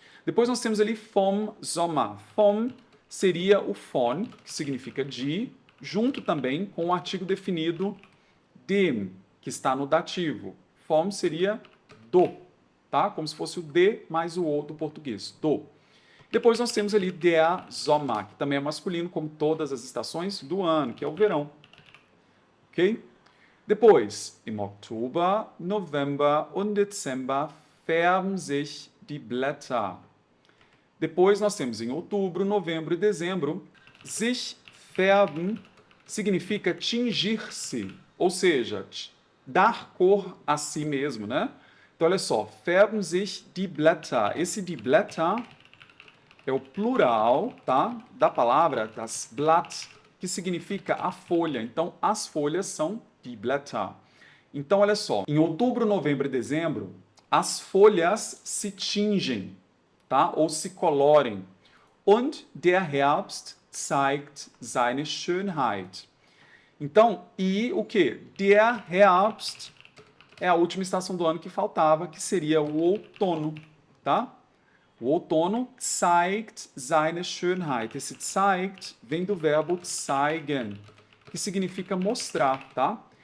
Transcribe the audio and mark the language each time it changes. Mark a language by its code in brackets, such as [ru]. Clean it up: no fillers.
[pt] Depois nós temos ali vom Sommer. Vom seria o von, que significa de, junto também com o artigo definido dem, que está no dativo. Vom seria do, tá? Como se fosse o de mais o do português, do. Depois nós temos ali der Sommer, que também é masculino, como todas as estações do ano, que é o verão, ok? Depois, [de] im Oktober, November und Dezember färben sich die Blätter. [pt] Depois nós temos em outubro, novembro e dezembro, sich färben significa tingir-se, ou seja, dar cor a si mesmo, né? Então, olha só, [de] färben sich die Blätter. [pt] Esse die Blätter é o plural, tá? Da palavra das Blatt, que significa a folha. Então, as folhas são die Blätter. Então, olha só, em outubro, novembro e dezembro, as folhas se tingem, tá? Ou se colorem. [de] Und der Herbst zeigt seine Schönheit. [pt] Então, e o que? Der Herbst é a última estação do ano que faltava, que seria o outono, tá? O outono [de] zeigt seine Schönheit. [pt] Esse zeigt vem do verbo zeigen, que significa mostrar, tá?